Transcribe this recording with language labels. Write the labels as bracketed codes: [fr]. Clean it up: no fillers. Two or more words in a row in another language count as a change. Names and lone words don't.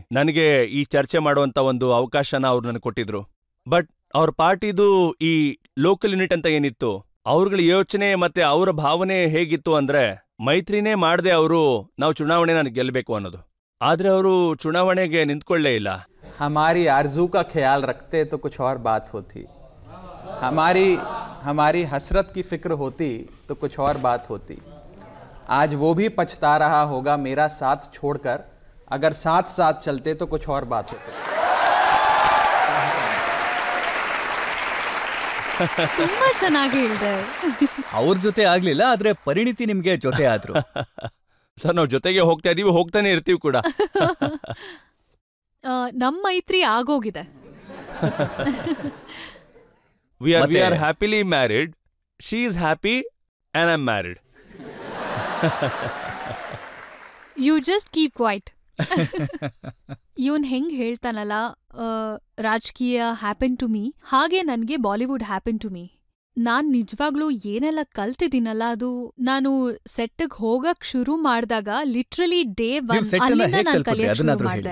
[kn] ನನಗೆ ಈ ಚರ್ಚೆ ಮಾಡುವಂತ ಒಂದು ಅವಕಾಶನ ಅವ್ರು ನನಗೆ ಕೊಟ್ಟಿದ್ರು. ಬಟ್ ಅವ್ರ ಪಾರ್ಟಿದು ಈ [en] local unit [kn] ಅಂತ ಏನಿತ್ತು, ಅವ್ರಗಳ ಯೋಚನೆ ಮತ್ತೆ ಅವರ ಭಾವನೆ ಹೇಗಿತ್ತು ಅಂದ್ರೆ ಮೈತ್ರಿನೇ ಮಾಡದೆ ಅವರು ನಾವು ಚುನಾವಣೆ ನನಗೆ ಗೆಲ್ಲಬೇಕು ಅನ್ನೋದು. ಆದ್ರೆ ಅವರು ಚುನಾವಣೆಗೆ ನಿಂತ್ಕೊಳ್ಳೇ ಇಲ್ಲ. [hi] हमारी आरज़ू का ख्याल रखते तो कुछ और बात होती, हमारी हसरत की फिक्र होती तो कुछ और बात होती. आज वो भी पछता रहा होगा मेरा साथ छोड़कर, अगर साथ साथ चलते तो कुछ और बात होती. [kn] ತುಂಬಾ ಚೆನ್ನಾಗಿ ಹೇಳಿದೆ. ಅವ್ರ ಜೊತೆ ಆಗ್ಲಿಲ್ಲ, ಆದ್ರೆ ಪರಿಣಿತಿ ನಿಮ್ಗೆ ಜೊತೆ ಆದ್ರು. ಸರ್, ನಾವು ಜೊತೆಗೆ ಹೋಗ್ತಾ ಇದೀವಿ, ಹೋಗ್ತಾನೆ ಇರ್ತೀವಿ ಕೂಡ. ನಮ್ಮ ಮೈತ್ರಿ ಆಗೋಗಿದೆ. [en] We are happily married. She is happy and I'm married. you just keep quiet. [kn] ಇವನ್ ಹೆಂಗ್ ಹೇಳ್ತಾನಲ್ಲ, ರಾಜಕೀಯ [en] happen to me, [kn] ಹಾಗೆ ನನ್ಗೆ ಬಾಲಿವುಡ್ [en] happen to me. [kn] ನಾನ್ ನಿಜವಾಗ್ಲೂ ಏನೆಲ್ಲ ಕಲ್ತಿದ್ದೀನಲ್ಲ, ಅದು ನಾನು ಸೆಟ್ಗ್ ಹೋಗಕ್ ಶುರು ಮಾಡ್ದಾಗ [en] literally day 1 [kn] ಅಲ್ಲಿಂದ ನಾನು ಕಲಿಯಕ್ ಶುರು ಮಾಡ್ದೆ.